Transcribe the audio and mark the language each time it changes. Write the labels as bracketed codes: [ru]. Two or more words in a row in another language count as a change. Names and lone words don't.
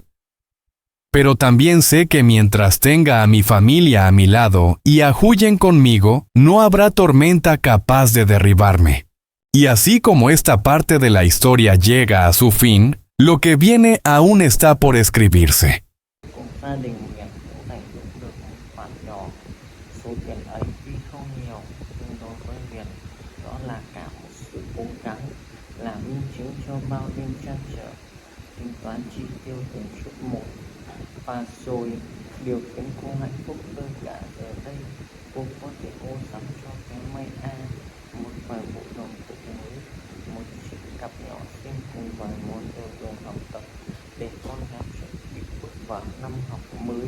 [es] Pero también sé que mientras tenga a mi familia a mi lado y a Huyen conmigo, no habrá tormenta capaz de derribarme. Y así como esta parte de la historia llega a su fin, lo que viene aún está por escribirse. [vi] Gia đình Nguyệt cũng dành dụm được một khoản nhỏ. Số tiền ấy tuy không nhiều, nhưng đối với Nguyệt, đó là cả một sự cố gắng, là minh chứng cho bao đêm trăn trở, tính toán chi tiêu từng chút một. Và rồi, điều khiến cô hạnh phúc hơn cả giờ đây, cô có thể mua sắm cho cái May A một vài bộ đồng phục mới, một chiếc cặp nhỏ xinh cùng vài món đồ dùng học tập để con gái chuẩn bị bước vào năm học mới.